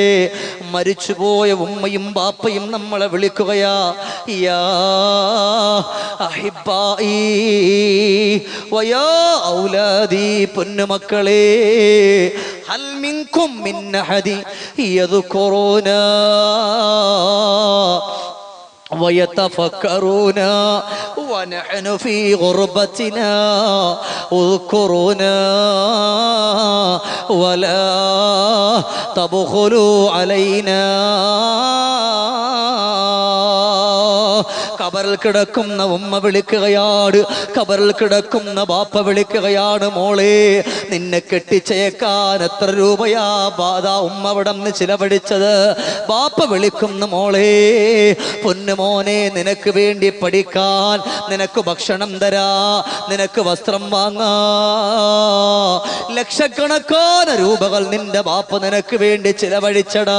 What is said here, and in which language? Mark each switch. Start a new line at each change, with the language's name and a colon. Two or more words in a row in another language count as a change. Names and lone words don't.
Malayalam: മരിച്ചുപോയ ഉമ്മയും ബാപ്പയും നമ്മളെ വിളിക്കുകയാ,
Arabic: يا أحبائي ويا أولادي, പൊന്നുമക്കളെ, هل منكم من أحد يذكرون ويتفكرون ونحن في غربتنا اذكرونا ولا تبخلوا علينا
Malayalam: കബറിൽ കിടക്കുന്ന ഉമ്മ വിളിക്കുകയാണ്, കബറിൽ കിടക്കുന്ന ബാപ്പ വിളിക്കുകയാണ്, മോളെ നിന്നെ കെട്ടിച്ചേക്കാൻ എത്ര രൂപയാ ബാധാ ഉമ്മ അവിടെ നിന്ന് ചിലവഴിച്ചത്? ബാപ്പ വിളിക്കുന്ന മോളെ, പൊന്നുമോനെ നിനക്ക് വേണ്ടി പഠിക്കാൻ, നിനക്ക് ഭക്ഷണം തരാ, നിനക്ക് വസ്ത്രം വാങ്ങാ, ലക്ഷക്കണക്കാന രൂപകൾ നിന്റെ ബാപ്പ നിനക്ക് വേണ്ടി ചിലവഴിച്ചടാ.